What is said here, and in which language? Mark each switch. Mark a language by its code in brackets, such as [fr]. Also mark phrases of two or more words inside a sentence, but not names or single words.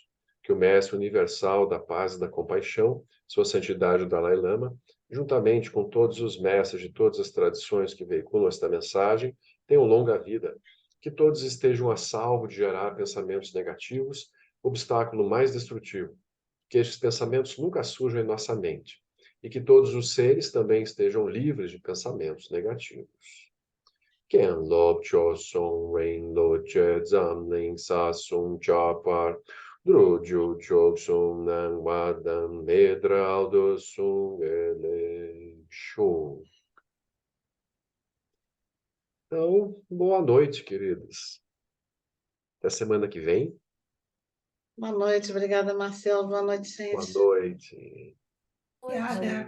[pt] Que o Mestre Universal da Paz e da Compaixão, Sua Santidade o Dalai Lama, juntamente com todos os mestres de todas as tradições que veiculam esta mensagem, tenham longa vida. Que todos estejam a salvo de gerar pensamentos negativos, obstáculo mais destrutivo. Que estes pensamentos nunca surjam em nossa mente. E que todos os seres também estejam livres de pensamentos negativos. Ken lop cho song rain lo che zam ning sa sung cha par dro ju chok sung nang wa dam medral do sung ele show. Então, boa noite, queridos. Até semana que vem. Boa noite, obrigada, Marcelo. Boa noite, Boa gente. noite. Obrigada.